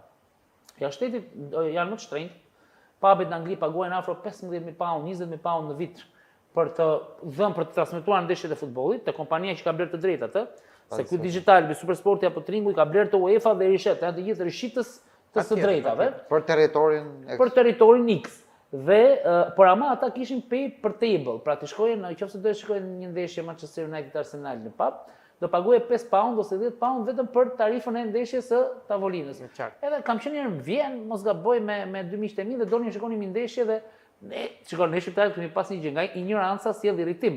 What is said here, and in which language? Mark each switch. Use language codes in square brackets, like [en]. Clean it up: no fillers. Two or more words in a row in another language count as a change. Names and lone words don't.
[sq] Ja shtetit janë më të shtrenjtë. Pubet në Angli paguajnë afro 15.000 pound, 20.000 pound në vit për të dhënë për të transmetuar ndeshjet e futbollit, te kompania që ka blerë të drejtat, se ky digital me Supersporti apo Tringu i ka blerë të UEFA dhe Rishet, janë të gjithë rishitës të së drejtave për territorin X. Dhe por ama ata kishin [en] pay per table, [sq] pra të shkojnë nëse do të shkojnë një ndeshje Manchester United Arsenal në pub, do paguaj 5 pound ose 10 pound vetëm për tarifën e ndeshjes së tavolinës. Edhe kam qenë herë në Vjenë, mos gaboj me dy miqtë e mi dhe donin shikonin një ndeshje dhe ne shqiptarët kemi pas një gjë nga ignoranca sjell irritim.